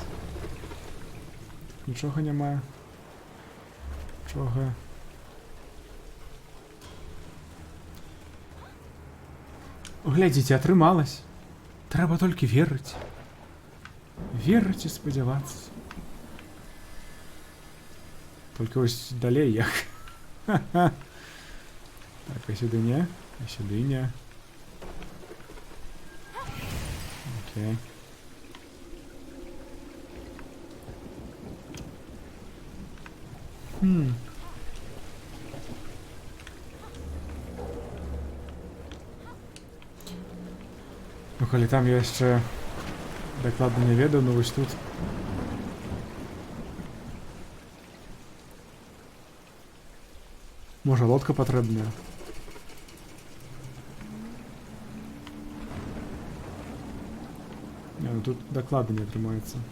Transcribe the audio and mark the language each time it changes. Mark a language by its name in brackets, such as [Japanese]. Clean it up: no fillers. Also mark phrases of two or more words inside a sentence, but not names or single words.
[Belarusian] Нічога няма. Нічога. Глядзіце, атрымалась. Трэба толькі верыць. Верыць і спадзявацца. [Russian] Только [Ukrainian] ось далей як. Так, а сюди не, а сюди не. Окей. [Belarusian] Ну, калі там я яшчэ дакладна не ведаю, ну вось тут. Можа, лодка патрэбная. Не, ну тут дакладна не атрымаецца.